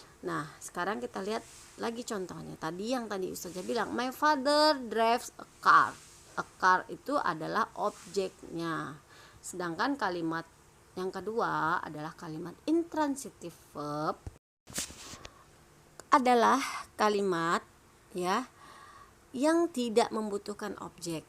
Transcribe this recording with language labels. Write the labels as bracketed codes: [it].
[id] Nah, sekarang kita lihat lagi contohnya. Yang tadi Ustazah bilang, [en] my father drives a car. [id] A car itu adalah objeknya. Sedangkan kalimat yang kedua adalah kalimat intransitive verb, adalah kalimat ya yang tidak membutuhkan objek.